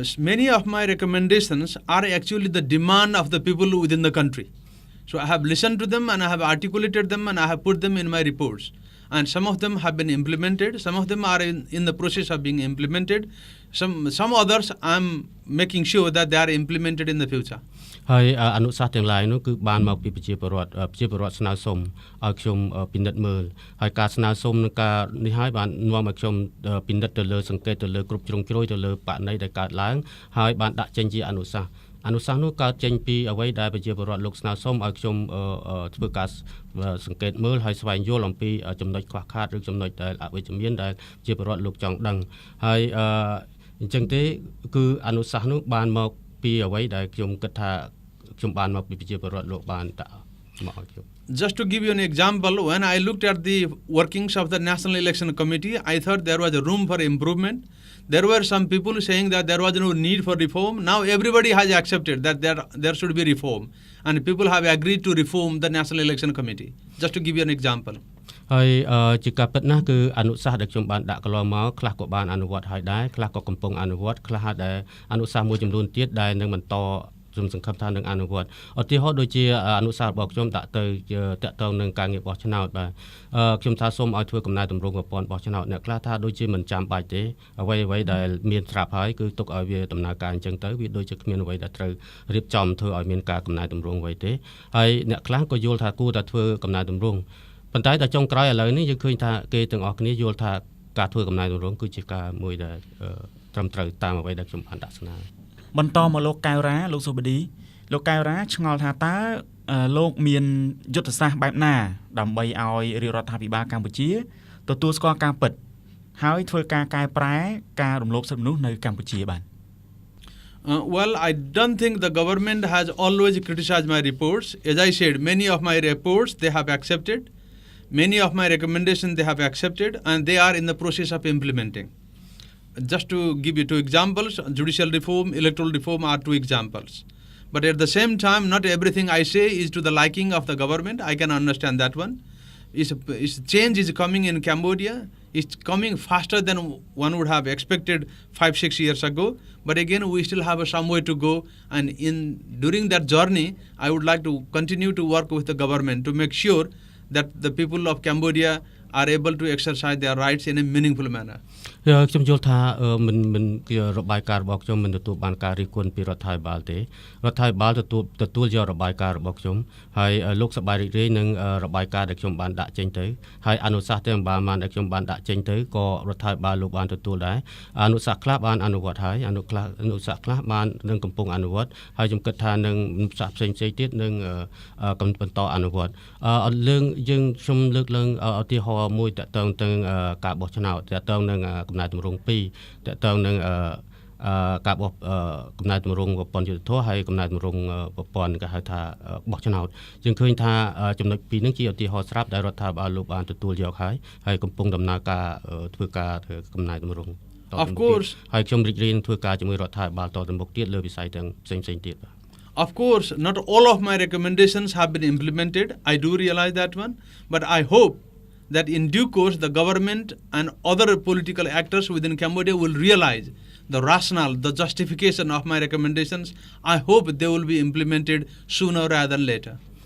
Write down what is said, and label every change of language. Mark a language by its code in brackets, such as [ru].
[en] Many of my recommendations are actually the demand of the people within the country. So I have listened to them and I have articulated them and I have put them in my reports. And some of them have been implemented. Some of them are in the process of being implemented. Some others I am making sure that they are implemented in the future. [km] ហើយអនុសាសន៍ទាំងឡាយនោះគឺបានមកពីប្រជាពលរដ្ឋស្នើសុំឲ្យខ្ញុំពិនិត្យមើលហើយការស្នើសុំនឹងការនេះហើយបាននាំឲ្យខ្ញុំពិនិត្យទៅលើសង្កេតទៅលើគ្រប់ជ្រុងជ្រោយទៅលើបរិណីដែលកើតឡើងហើយបានដាក់ចេញជាអនុសាសន៍នោះកើតចេញពីអ្វីដែលប្រជាពលរដ្ឋលោកស្នើសុំឲ្យខ្ញុំ ធ្វើការសង្កេតមើលហើយស្វែងយល់អំពីចំណុចខ្វះខាតឬចំណុចដែលអវិជ្ជមានដែលប្រជាពលរដ្ឋលោកចង់ដឹងហើយអញ្ចឹងទេគឺអនុសាសន៍នោះបានមកពីអ្វីដែលខ្ញុំគិតថាខ្ញុំបានមកពីប្រជាពលរដ្ឋលោកបានដាក់មកឲ្យខ្ញុំ [en] Just to give you an example, when I looked at the workings of the National Election Committee, I thought there was a room for improvement. There were some people saying that there was no need for reform. Now everybody has accepted that there should be reform. And people have agreed to reform the National Election Committee. Just to give you an example. [km] ហើយជាការពិតណាស់គឺអនុសាសន៍ដែលខ្ញុំបានដាក់កន្លងមកខ្លះក៏បានអនុវត្តហើយដែរខ្លះក៏កំពុងអនុវត្តខ្លះដែលអនុសាសន៍មួយចំនួនទៀតដែលនឹងបន្តខ្ញុំសង្ឃឹមថានឹងអនុវត្តឧទាហរណ៍ដូចជាអនុសាសន៍របស់ខ្ញុំដាក់ទៅតាក់ទងនឹងការងារបោះឆ្នោតបាទ ខ្ញុំថាសូមឲ្យធ្វើកំណែតម្រង់ប្រព័ន្ធបោះឆ្នោតអ្នកខ្លះថាដូចជាមិនចាំបាច់ទេអ្វីដែលមានស្រាប់ហើយគឺទុកឲ្យវាដំណើរការអញ្ចឹងទៅវាដូចជាគ្មានអ្វីដែលត្រូវរៀបចំធ្វើឲ្យមានការកំណែតម្រង់អ្វីទេហើយអ្នកខ្លះក៏យល់ថាគួរតែធ្វើកំណែតម្រង់ប៉ុន្តែដល់ចុងក្រោយឥឡូវនេះយើងឃើញថាគេទាំងអស់គ្នាយល់ថាការធ្វើកំណែតម្រង់គឺជាការមួយដែលត្រឹមត្រូវតាមអ្វីដែលខ្ញុំបានដាក់ស្នើ បន្តមកលោកកៅរ៉ាលោកសូបឌីលោកកៅរ៉ាឆ្ងល់ថាតើលោកមានយុទ្ធសាស្ត្របែបណាដើម្បីឲ្យរាជរដ្ឋាភិបាលកម្ពុជាទទួលស្គាល់ការពិតហើយធ្វើការកែប្រែការរំលោភសិទ្ធិមនុស្សនៅកម្ពុជាបាទ [en] Well, I don't think the government has always criticized my reports. As I said, many of my reports they have accepted. Many of my recommendations they have accepted and they are in the process of implementing. Just to give you two examples, judicial reform, electoral reform are two examples. But at the same time, not everything I say is to the liking of the government. I can understand that one. Change is coming in Cambodia. It's coming faster than one would have expected 5-6 years ago. But again, we still have some way to go. And during that journey, I would like to continue to work with the government to make sure that the people of Cambodia are able to exercise their rights in a meaningful manner. [km] ខ្ញុំយល់ថាមិនរបាយការណ៍របស់ខ្ញុំមិនទទួលបានការរិះគន់ពីរដ្ឋាភិបាលទេរដ្ឋាភិបាលទទួលយករបាយការណ៍របស់ខ្ញុំហើយលោកសប្បាយរីករាយនឹងរបាយការណ៍ដែលខ្ញុំបានដាក់ចេញទៅហើយអនុសាសន៍ទាំងបានដែលខ្ញុំបានដាក់ចេញទៅក៏រដ្ឋាភិបាលលោកបានទទួលដែរអនុសាសន៍ខ្លះបានអនុវត្តហើយអនុសាសន៍ខ្លះបាននឹងកំពុងអនុវត្តហើយខ្ញុំគិតថានឹងសាសផ្សេងទៀតនឹងបន្តអនុវត្តយើងខ្ញុំលើកឡើងឧទាហរណ៍ មួយតកតងទាំងការបោះឆ្នោតតកតងនឹងកំណែទម្រង់2តកតងនឹងការបោះកំណែទម្រង់ប្រព័ន្ធយុត្តិធម៌ហើយកំណែទម្រង់ប្រព័ន្ធគេហៅថាបោះឆ្នោតយើងឃើញថាចំណុចពីរនេះជាឧទាហរណ៍ស្រាប់ដែលរដ្ឋាភិបាលលោកបានទទួលយកហើយកំពុងដំណើរការធ្វើការកំណែទម្រង់ [en] Of course [km] ហើយខ្ញុំរីករាយនឹងធ្វើការជាមួយរដ្ឋាភិបាលតទៅមុខទៀតលើវិស័យទាំងផ្សេងៗទៀត [en] Of course, not all of my recommendations have been implemented. I do realize that one. But I hope that in due course, the government and other political actors within Cambodia will realize the rationale, the justification of my recommendations. I hope they will be implemented sooner rather than later.